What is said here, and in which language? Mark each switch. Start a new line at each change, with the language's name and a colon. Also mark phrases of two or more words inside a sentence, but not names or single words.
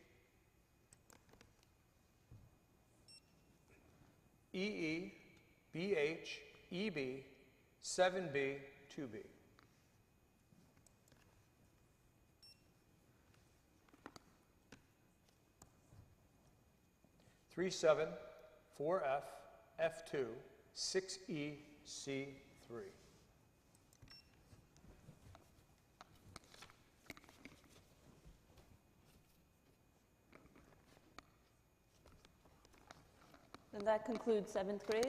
English: EE, BH, EB, 7B, 2B. Three 7, 4F, F2, 6E, C3. And that concludes 7th grade.